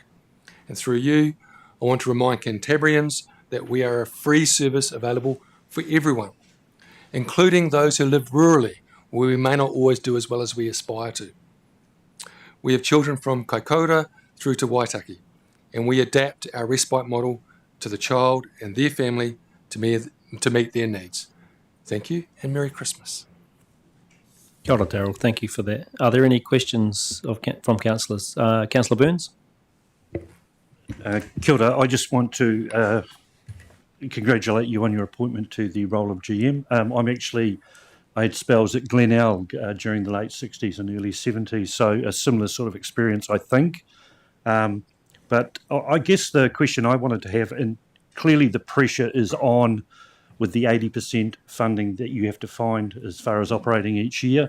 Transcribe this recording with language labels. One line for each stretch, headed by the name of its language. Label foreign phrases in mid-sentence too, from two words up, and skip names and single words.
English: And through you, I want to remind Cantabrians that we are a free service available for everyone, including those who live rurally, where we may not always do as well as we aspire to. We have children from Kaikoura through to Waitaki, and we adapt our respite model to the child and their family to meet their needs. Thank you, and Merry Christmas.
Māori: Kia ora, Darel.
English: Thank you for that. Are there any questions from councillors? Councillor Burns?
Māori: Kia ora.
English: I just want to congratulate you on your appointment to the role of GM. I had spells at Glenelg during the late 60s and early 70s, so a similar sort of experience, I think. But I guess the question I wanted to have, and clearly the pressure is on with the 80% funding that you have to find as far as operating each year.